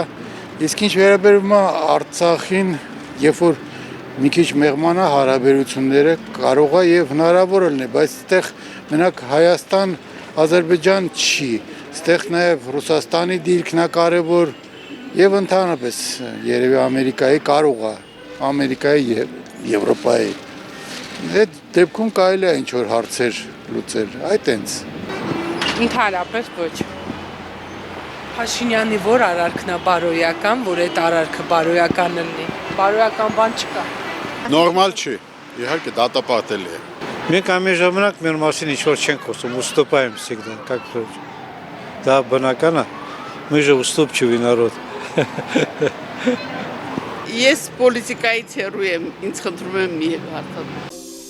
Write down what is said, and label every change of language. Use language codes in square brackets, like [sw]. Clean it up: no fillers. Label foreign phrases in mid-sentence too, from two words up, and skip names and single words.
[hy] Իսկ ինչ վերաբերում է Արցախին, երբ որ մի քիչ մեղմանա հարաբերությունները կարող է եւ հնարավոր է լինի, բայց այդտեղ մենակ Հայաստան, Ադրբեջան չի։ Այդտեղ նաեւ Ռուսաստանի դիրքն է կարեւոր եւ ընդհանրապես երևի Ամերիկայի կարող է, Ամերիկայի եւ Եվրոպայի։ Այդ դեպքում կարելի է ինչ որ հարցեր լուծել, այդ այնց։ Ընդհանրապես ոչ։ Փաշինյանի որ արարքն է բարոյական, որ այդ արարքը բարոյական լինի։ Բարոյական բան չկա։ Նորմալ չի, իհարկե դատապարտելի է։ Մենք ամեն ժամանակ մեր մասին ինչ-որ չենք խոսում, [ru] уступаем всегда, как вроде. Да, [hy] բնական է, [ru] мы же уступчивый народ։ [hy] Ես պոլիտիկայից հեռու եմ, ինձ խնդրում եմ մի հարցադրել։